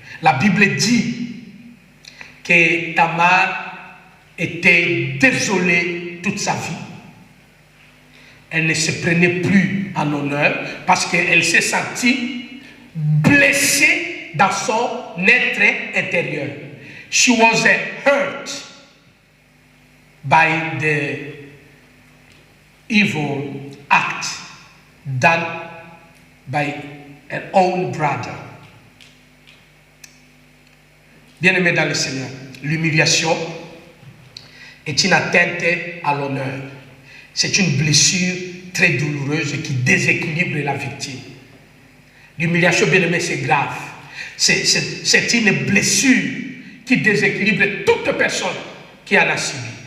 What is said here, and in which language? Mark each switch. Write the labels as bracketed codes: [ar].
[fr] La Bible dit que Tamar était désolée toute sa vie. Elle ne se prenait plus en honneur parce qu'elle s'est sentie blessée dans son être intérieur. [en] She was hurt by the evil act done by her own brother. [fr] Bien-aimés dans le Seigneur, l'humiliation est une atteinte à l'honneur. C'est une blessure très douloureuse qui déséquilibre la victime. L'humiliation, bien-aimé, c'est grave. C'est une blessure qui déséquilibre toute personne qui en a subi.